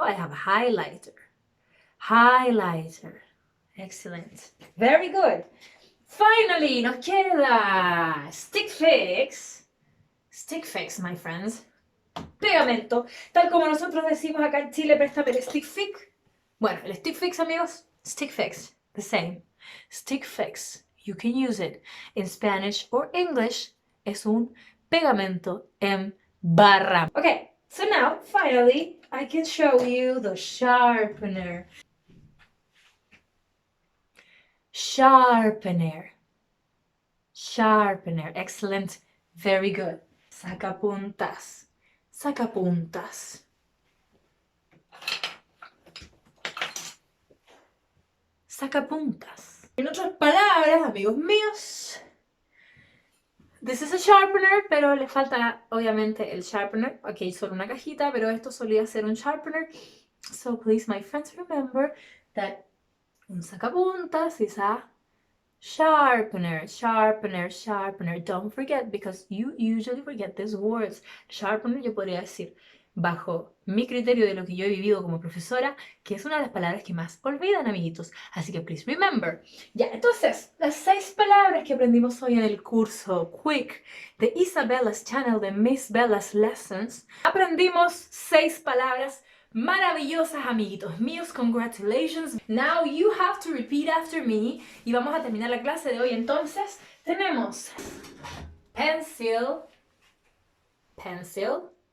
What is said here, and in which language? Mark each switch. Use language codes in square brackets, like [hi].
[en] I have a highlighter. Highlighter. Excellent. Very good. Finally, [es] nos queda stick fix. [en] Stick fix, my friends. Pegamento. [es] Tal como nosotros decimos acá en Chile, préstame el stick fix. Bueno, el stick fix, amigos, stick fix, [en] the same. Stick fix, you can use it in Spanish or English. [es] Es un pegamento en barra. [en] Okay, so now, finally, I can show you the sharpener. Sharpener. Sharpener, excellent, very good. [es] Sacapuntas. Sacapuntas. Sacapuntas. En otras palabras, amigos míos, [en] This is a sharpener, [es] pero le falta obviamente el sharpener. Aquí hay solo una cajita, pero esto solía ser un sharpener. [en] So please, my friends, remember that un sacapuntas is a sharpener, sharpener, sharpener. Don't forget, because you usually forget these words. [es] Sharpener, yo podría decir, bajo mi criterio de lo que yo he vivido como profesora, que es una de las palabras que más olvidan, amiguitos. Así que [en] please remember. [es] Ya, entonces, las 6 palabras que aprendimos hoy en el curso Quick de Isabella's Channel de Miss Bella's Lessons. Aprendimos 6 palabras maravillosas, amiguitos míos. [en] Congratulations. Now you have to repeat after me. [es] Y vamos a terminar la clase de hoy. Entonces, tenemos pencil, pencil.